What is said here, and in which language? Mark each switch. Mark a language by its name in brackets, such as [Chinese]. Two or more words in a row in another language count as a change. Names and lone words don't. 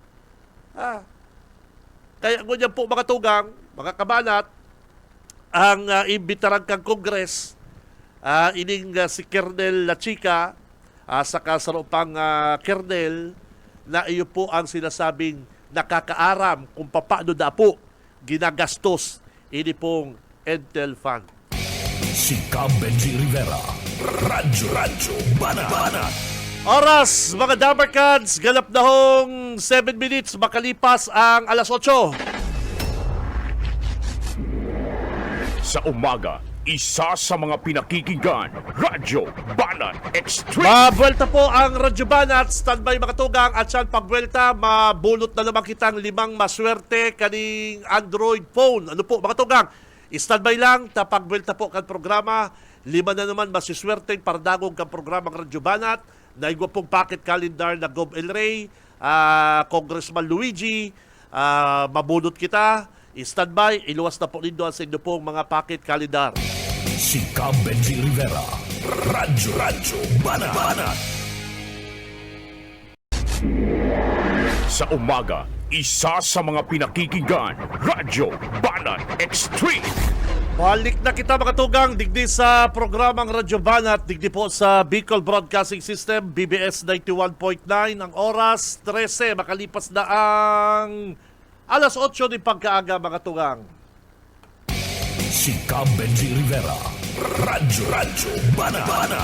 [Bikol] Kaya ngunyan po mga tugang, mga kabanat, ang imbitaran kang Kongres, ining si Colonel La Chica, sa kasarupang Colonel, na iyo po ang sinasabing nakakaaram kung paano na po ginagastos ini pong Intel Fund. Si Benji Rivera, Radyo Banat. [Filipino] Oras, mga Dabarkads, ganap na hong 7 minutes makalipas ang alas 8. Sa umaga, isa sa mga pinakikinggan, Radyo Banat Extreme. [Bikol] Mabuelta po ang Radyo Banat, standby mga tugang, at saan pagbuelta, mabulot na naman kitang 5 maswerte kaning Android phone. Ano po mga tugang, standby lang, tapagbuelta po kan programa, 5 na naman masiswerte para dagong kan programa ng Radyo Banat, naigwa pong [English] pocket calendar [Bikol] na Gov. El Rey, Congressman Luigi, mabulot kita, standby, iluwas na po nindo sa inyo pong mga [English] pocket calendar. [Bikol] Si Benji Rivera, Radyo Banat. [Filipino] Sa umaga, isa sa mga pinakikinggan, Radyo Banat Extreme. [Bikol] Balik na kita mga tugang, digdi sa programang Radyo Banat, digdi po sa Bicol Broadcasting System, BBS 91.9, ang oras 13, makalipas na ang alas 8 ni pagkaaga mga tugang. Si Benji Rivera, Radyo Banat.